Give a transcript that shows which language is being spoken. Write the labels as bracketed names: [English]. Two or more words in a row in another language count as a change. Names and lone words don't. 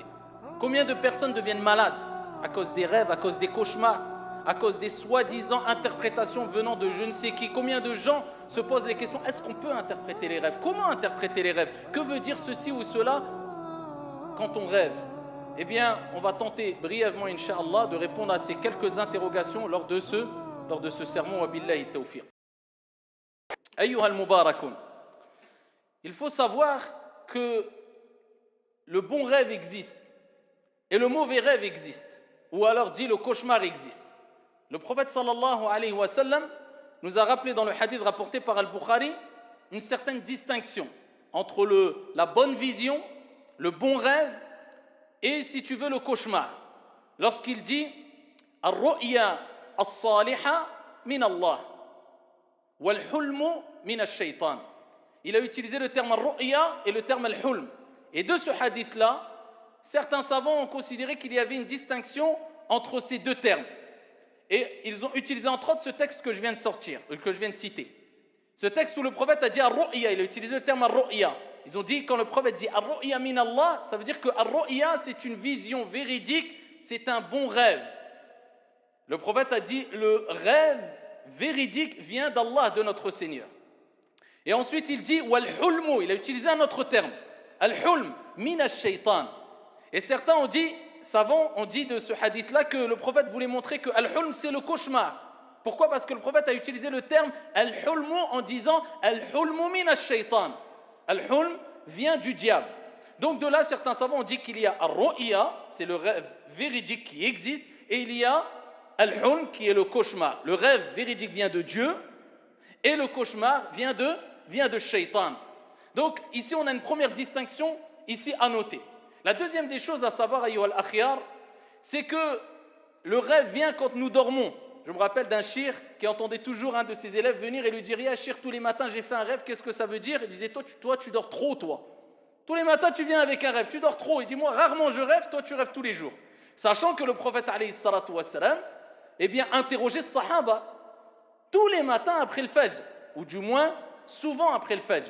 [French] Combien de personnes deviennent malades à cause des rêves, à cause des cauchemars, à cause des soi-disant interprétations venant de je ne sais qui? Combien de gens se posent les questions, est-ce qu'on peut interpréter les rêves? Comment interpréter les rêves? Que veut dire ceci ou cela quand on rêve? Eh bien, on va tenter brièvement, Inch'Allah, de répondre à ces quelques interrogations lors de ce sermon. [Arabic] وبالله التوفيق. أيها المباركون. [French] Il faut savoir que le bon rêve existe et le mauvais rêve existe, ou alors dit le cauchemar existe. Le prophète [Arabic] صلى الله عليه وسلم [French] nous a rappelé dans le hadith rapporté par Al-Bukhari une certaine distinction entre la bonne vision, le bon rêve et, si tu veux, le cauchemar. Lorsqu'il dit « [Arabic] الرؤيا الصالحة من الله والحلم من الشيطان ». [French] Il a utilisé le terme « ar-ru'ya » et le terme « al-hulm ». Et de ce hadith-là, certains savants ont considéré qu'il y avait une distinction entre ces deux termes. Et ils ont utilisé entre autres ce texte que je viens de citer. Ce texte où le prophète a dit ar-ru'ya, il a utilisé le terme ar-ru'ya. Ils ont dit, quand le prophète dit [Arabic] الرؤيا من الله, [French] ça veut dire que ar-ru'ya c'est une vision véridique, c'est un bon rêve. Le prophète a dit le rêve véridique vient d'Allah, de notre Seigneur. Et ensuite il dit wal-hulmu, il a utilisé un autre terme, [Arabic] الحلم من الشيطان. [French] Et certains savants ont dit de ce hadith-là que le prophète voulait montrer que al-hulm c'est le cauchemar. Pourquoi? Parce que le prophète a utilisé le terme al-hulmu en disant [Arabic] الحلم من الشيطان. [French] Al-hulm vient du diable. Donc de là, certains savants ont dit qu'il y a ar-ru'ya, c'est le rêve véridique qui existe, et il y a al-hulm qui est le cauchemar. Le rêve véridique vient de Dieu et le cauchemar vient de shaytan. Donc ici on a une première distinction ici à noter. La deuxième des choses à savoir, [Arabic] أيها الأخيار, [French] c'est que le rêve vient quand nous dormons. Je me rappelle d'un shir qui entendait toujours un de ses élèves venir et lui dire « Ya shir, tous les matins j'ai fait un rêve, qu'est-ce que ça veut dire ?» Il disait « Toi tu dors trop, toi. Tous les matins tu viens avec un rêve, tu dors trop. » Il dit « Moi rarement je rêve, toi tu rêves tous les jours. » Sachant que le prophète [Arabic] عليه الصلاة والسلام, [French] interrogeait ce sahaba tous les matins après le fajr, ou du moins souvent après le fajr.